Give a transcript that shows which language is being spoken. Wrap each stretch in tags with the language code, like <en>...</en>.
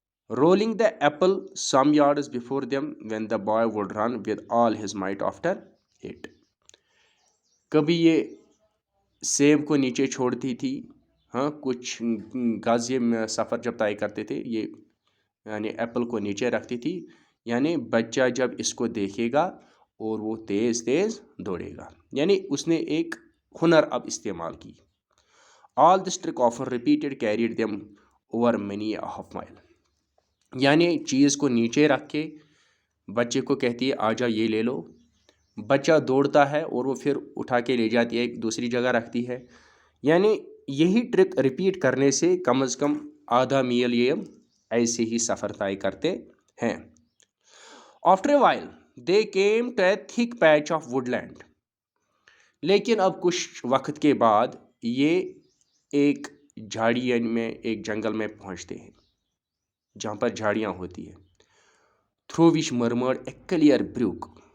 <en>Rolling the apple some yards before them when the boy would run with all his might after it.</en> <ur>کبھی یہ سیب کو نیچے چھوڑتی تھی، ہاں کچھ گز یہ سفر جب طے کرتے تھے یہ یعنی ایپل کو نیچے رکھتی تھی، یعنی بچہ جب اس کو دیکھے گا اور وہ تیز تیز دوڑے گا. یعنی اس نے ایک ہنر اب استعمال کی.</ur> <en>All this trick often repeated carried them over many a half mile.</en> <ur>یعنی چیز کو نیچے رکھ کے بچے کو کہتی ہے آجا یہ لے لو، بچہ دوڑتا ہے اور وہ پھر اٹھا کے لے جاتی ہے ایک دوسری جگہ رکھتی ہے. یعنی یہی ٹرک ریپیٹ کرنے سے کم از کم آدھا میل یہ ایسے ہی سفر طے کرتے ہیں.</ur> <en>After a while they came to a thick patch of woodland.</en> <ur>لیکن اب کچھ وقت کے بعد یہ ایک جھاڑی میں ایک جنگل میں پہنچتے ہیں جہاں پر جھاڑیاں ہوتی ہیں.</ur> <en>Through which murmured a clear brook.</en>